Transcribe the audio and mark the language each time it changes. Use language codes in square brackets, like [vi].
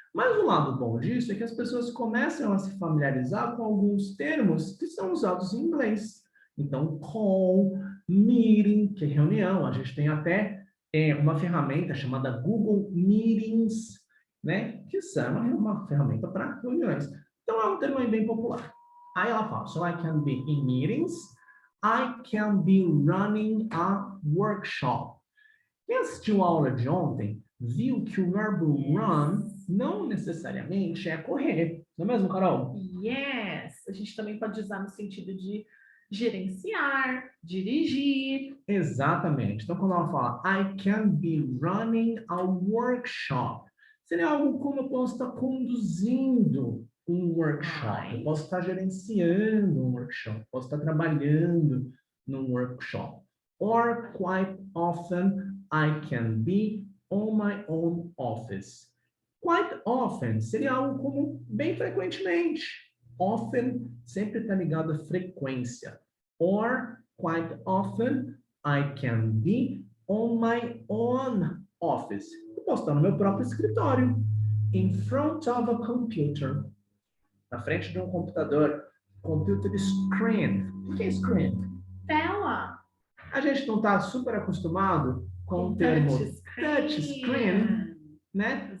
[pt] Mas o lado bom disso é que as pessoas começam a se familiarizar com alguns termos que são usados em inglês. Então, call, meeting, que é reunião. A gente tem até uma ferramenta chamada Google Meetings, né? Que é uma ferramenta para reuniões. Então, é um termo bem popular. Aí ela fala, [en] so I can be in meetings, I can be running a workshop. [pt] Quem assistiu a aula de ontem viu que o verbo run não necessariamente é correr. Não é mesmo, Carol? [en] Yes. [pt] A gente também pode usar no sentido de gerenciar, dirigir. Exatamente. Então, quando ela fala [en] I can be running a workshop, [pt] seria algo como eu posso estar conduzindo um workshop, eu posso estar gerenciando um workshop, posso estar trabalhando num workshop. [en] Or quite often I can be on my own office. [pt] Quite often seria algo como bem frequentemente. Often sempre está ligado à frequência. [en] Or quite often I can be on my own office. [pt] Eu posso estar no meu próprio escritório. [en] In front of a computer. [pt] Na frente de um computador. Computer screen. O que é screen? Tela. A gente não está super acostumado com o termo touch screen, né?